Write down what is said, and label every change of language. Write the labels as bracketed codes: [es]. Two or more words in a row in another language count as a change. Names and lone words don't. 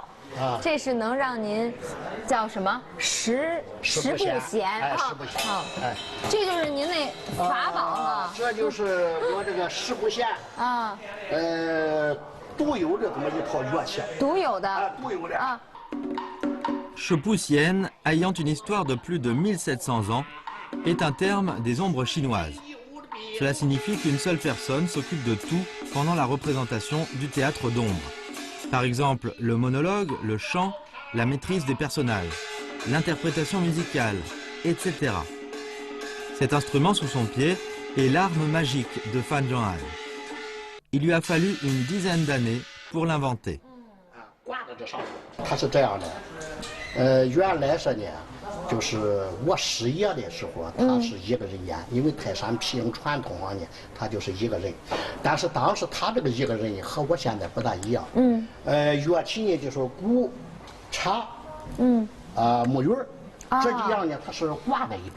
[zh] 这是能让您叫什么十不闲啊？十不闲。哎，这就是您那法宝啊。这就是我这个十不闲啊。独有的这么一套乐器。独有的。独有的啊。 [fr] Shepoussienne, ayant une histoire de plus de 1700 ans, est un terme des ombres chinoises. Cela signifie qu'une seule personne s'occupe de tout pendant la représentation du théâtre d'ombre. Par exemple, le monologue, le chant, la maîtrise des personnages, l'interprétation musicale, etc. Cet instrument sous son pied est l'arme magique de Fan Zhonghai. Il lui a fallu une dizaine d'années pour l'inventer. [zh] 它是这样的，原来说呢，就是我师爷的时候，他是一个人演，因为泰山皮影传统上呢，他就是一个人。但是当时他这个一个人和我现在不大一样。乐器呢就是鼓、茶，木鱼，这几样呢它是挂在一边。